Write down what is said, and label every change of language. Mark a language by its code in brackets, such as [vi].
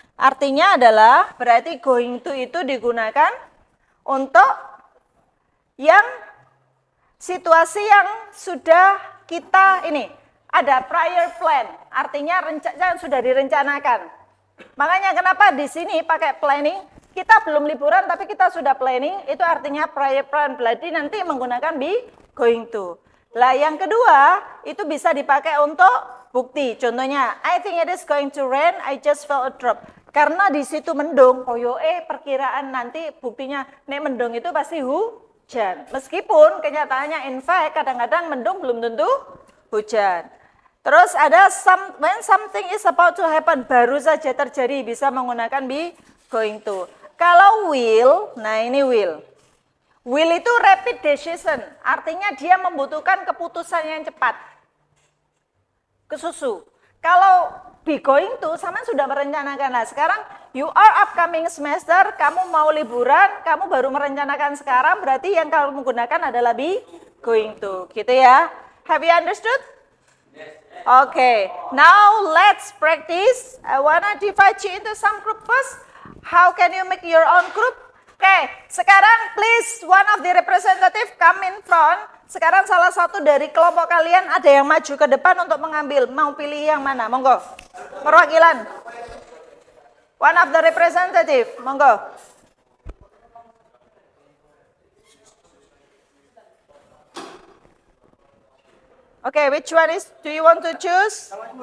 [id] Artinya adalah berarti going to itu digunakan untuk yang situasi yang sudah kita ini ada prior plan, artinya sudah direncanakan. Makanya kenapa di sini pakai planning? Kita belum liburan tapi kita sudah planning, itu artinya prior plan. Berarti nanti menggunakan be going to. Lah yang kedua itu bisa dipakai untuk bukti. [en] Contohnya, I think it is going to rain, I just felt a drop. [id] Karena di situ mendung, perkiraan nanti buktinya nek mendung itu pasti hujan. Meskipun kenyataannya in fact kadang-kadang mendung belum tentu hujan. Terus ada [en] when something is about to happen, [id] baru saja terjadi, bisa menggunakan be going to. Kalau will, nah ini will. Will itu rapid decision, artinya dia membutuhkan keputusan yang cepat. Kesusu. Kalau be going to sama sudah merencanakan. Nah sekarang [en] you are upcoming semester, [id] kamu mau liburan, kamu baru merencanakan sekarang, berarti yang kamu menggunakan adalah be going to. Gitu ya. [en] Have you understood? Okay, now let's practice. I wanna divide you into some group first. How can you make your own group? Okay, sekarang please one of the representative come in front. [id] Sekarang salah satu dari kelompok kalian ada yang maju ke depan untuk mengambil. Mau pilih yang mana? Monggo. Perwakilan. [en] One of the representative. Monggo. Okay, which one do you want to choose?